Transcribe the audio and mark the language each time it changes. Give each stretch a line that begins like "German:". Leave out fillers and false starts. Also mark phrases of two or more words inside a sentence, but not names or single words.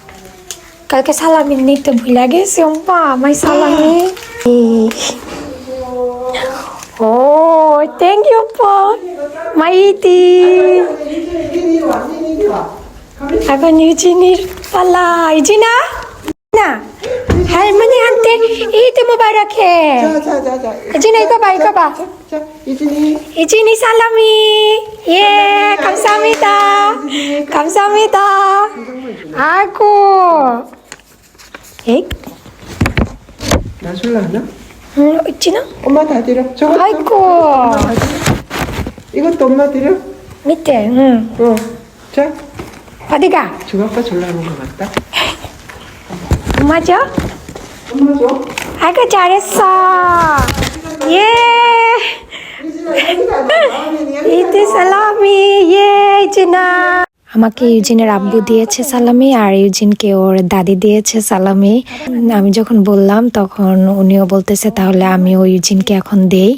Bangla: কালকে সালামি নিতে ভুলে গেছি, উপা মাই সালামি। ও
English: thank you
Bangla: উপা, মাই ইতি। এখন ইউজিনির পালা, ইজিনা না
Korean: 할머니 한테
Arabic: عيد مبارك.
Korean: 자. 이진아 이거 봐. 자, 이진이. 이진이 살라미. 예, 감사합니다. 감사합니다. 아이고. 에이, 나 줄라나? 있지나? 엄마 다 드려. 저거 아이고. 이것도 엄마 드려. 밑에, 응. 어. 자, 어디가? 주아빠 줄라는 것 같다. 엄마 줘? 엄마 줘. 아이고, 잘했어. 예.
Bangla: ইদ সালামি, ইয়ে ইজিনা। আমাকে ইউজিনের আব্বু দিয়েছে সালামি, আর ইউজিনকে ওর দাদি দিয়েছে সালামি। আমি যখন বললাম তখন উনিও বলতেছে তাহলে আমি ওই ইউজিনকে এখন দেই।